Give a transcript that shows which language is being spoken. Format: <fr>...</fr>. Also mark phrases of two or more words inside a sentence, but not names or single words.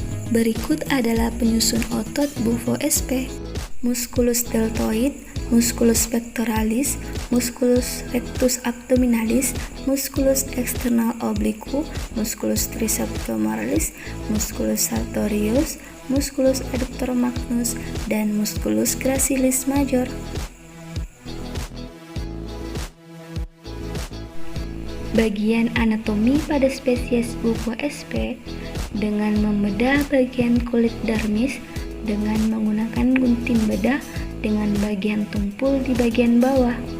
<id>Berikut adalah penyusun otot bufo SP:</id> <la>musculus deltoid, musculus pectoralis, musculus rectus abdominalis, musculus external oblique, musculus triceps femoralis, musculus sartorius, musculus adductor magnus,</la> <id>dan</id> <la>musculus gracilis major.</la> <id>Bagian anatomi pada spesies bufo SP dengan membedah bagian kulit dermis dengan menggunakan gunting bedah dengan bagian tumpul di bagian bawah.</id>